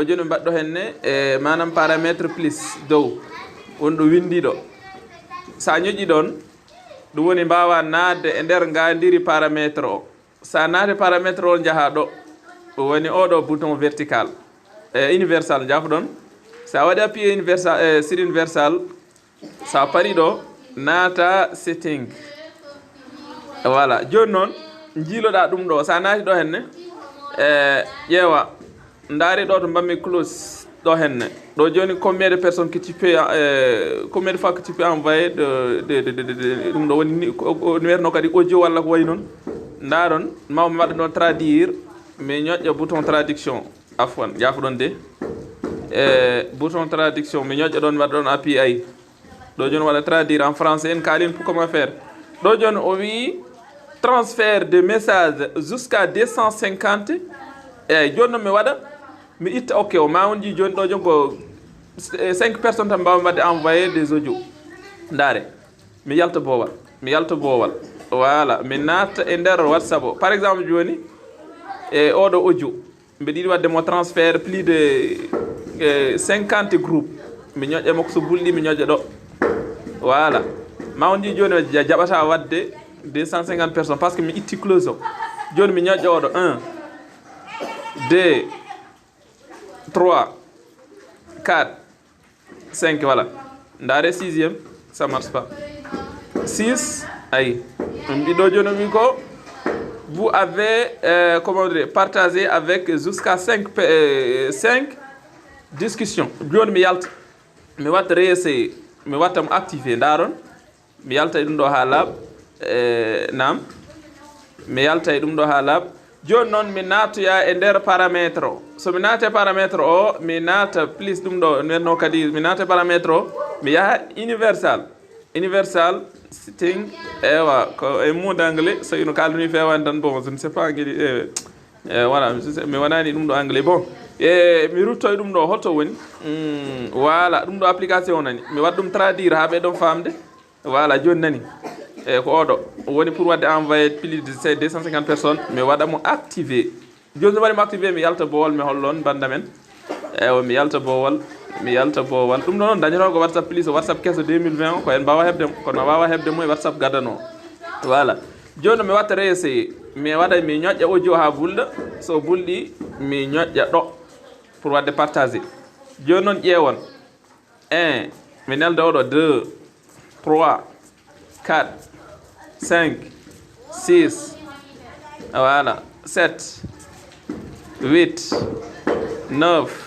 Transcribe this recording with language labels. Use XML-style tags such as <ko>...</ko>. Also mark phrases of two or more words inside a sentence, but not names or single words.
<ff>joni mbaɗɗo henne e manam paramètre plus dow woni ɗo windiɗo sa ñoƴƴi ɗon ɗum woni mbawa nadde e nder ngandiri paramètre o sa naati paramètre o jaaha ɗo woni oɗo bouton vertical universal jaafoɗon sa waɗi</ff> <fr>appuyé universal sur universal</fr> <ff>sa paari ɗo naata setting voilà joni noon jiiloɗa ɗum ɗo sa naati ɗo henne ƴeewa daari ɗo to mbammi close ɗo henne ɗo joni</ff> <fr>combien de personnes que tu peux combien de fois que tu peux envoyer</fr> <ff>ɗum ɗo woni numéro kadi audio walla ko way noon ndaɗon mawmi waɗa ɗon traduire mi ñoƴƴa</ff> <fr>bouton traduction</fr> <ff>afwan jafoɗon de</ff> <fr>bouton traduction</fr> <ff>mi ñoƴƴa ɗon waɗa ɗon appui ay ɗo joni waɗa</ff> <fr>traduire en français</fr> <ff>en kalin</ff> <fr>pour comment faire</fr> <ff>ɗo joni o wi</ff> <fr>transfert de message jusqu'à 250</fr> <ff>eyyi joni noon mi waɗa mi itta ok o ma on ji joni ɗo joni ko 5 personnes tan mbawmi wadde</ff> <fr>envoyé des audio</fr> <ff>ndaare mi yalta boowal voilà mi natta e nder whatsapp o</ff> <fr>par exemple</fr> <ff>joni e oɗo audio mbiɗa yiɗi wadde mo transfert plus de 50 groupe mi ñoƴƴa makko so bulɗi mi ñoƴƴa ɗo voilà ma on ji joni jaɓata wadde 250</ff> <fr>personnes par ce que</fr> <ff>mi itti close o joni mi ñoƴƴa oɗo 1 2 3 4 5 voilà ndaare 6e</ff> <fr>ça marche pas</fr> <ff>6 ayi ɗum ɗiɗo joni wi ko</ff> <fr>vous avez comment dire partagé avec jusqu'à 5 discussion</fr> <ff>joni mi yalta mi watta réessayer mi watta mo activé ndaron mi yalta e ɗum ɗo ha laaɓa nam mi yalta e ɗum ɗo ha laaɓa joni noon mi natoya e nder paramètre o somi naate paramètre o mi naata plus ɗum ɗo nenno kadi mi naata paramètre o mi yaha</ff> <en>universal setting</en> <ff>ewa ko e</ff> <fr>mot d'anglais</fr> <ff>so ino kalduni fewani tan</ff> <fr>bon je ne sais pas</fr> <ff>gueɗi voilà mi wonani ɗum ɗo anglais bon mi ruttoye ɗum ɗo holto woni voilà ɗum ɗo application o nani mi waɗa ɗum traduire ha ɓe ɗon famde voilà joni nani e ko oɗo woni pour wadde</ff> <fr>envoyé plus de 250</fr> <ff>personnes mi waɗa mo activé joni so waɗimo activé mi yalta boowal mi hollon banda men ewa mi yalta boowal ɗum ɗo noon dañoto ko whatsapp plus o whatsapp kesso 2020 o ko en mbawa hebde kono wawa hebde mo e whatsapp gadano voilà joni mi watta réessayé mi waɗa mi ñoƴƴa audio ha bulɗa so bulɗi mi ñoƴƴa ɗo pour wadde partagé joni noon ƴeewon 1 mi nelda oɗo 2 3 4 5 6 voilà 7 8 9</ff>